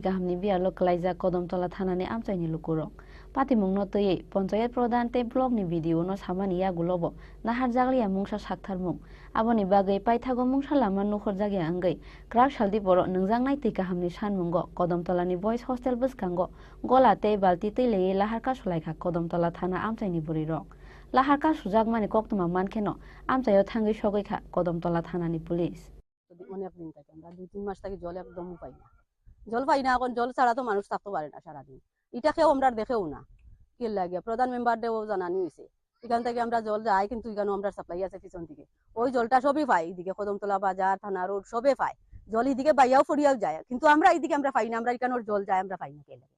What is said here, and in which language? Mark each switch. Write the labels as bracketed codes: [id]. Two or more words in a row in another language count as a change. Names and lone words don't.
[brx] गाहामनि बियालो कलायजा कदमतला थानानि आमचायनि लुकुरक पातिमुंनो तैयै पञ्चायत प्रधान तै ब्लगनि भिडिअनो सामानि यागुलबो नाहार जागलिया मुंसा साक्थारमुं आबोनि बागै पाइथागो मुंसा लामा नुखर जागिया अंगै क्राक सालदि बर नोंजांनाय तै गाहामनि सानमुंगो कदमतलानि बयस हस्टेल बसकांगो गला तै बाल्टी तै लेयै लाहार कासलायखा कदमतला थाना आमचायनि बुरै रक लाहार कासुजागमानि कक्तमा मानखेनो आमचायो थाङै सगैखा कदमतला थानानि पुलिस [bn] অনেক দিন থেকে আমরা 2-3 মাস থেকে জল একদম পাই না। জল পাই না, এখন জল ছাড়া তো মানুষ থাকতে পারে না সারাদিন। এটা খেয়েও আমরা দেখেও না কি লাগে। প্রধান মেম্বার দেও জানানি হয়েছে, এখান থেকে আমরা জল যাই কিন্তু এখানে আমরা সাপ্লাই আছে পিছন থেকে, ওই জলটা সবই পাই। এদিকে কদমতলা বাজার থানা রোড সবে পাই, জল এদিকে বাইয়াও ফরিয়াও যায়, কিন্তু আমরা এইদিকে আমরা পাই না, আমরা এখানোর জল যায় আমরা পাই না কে লাগে।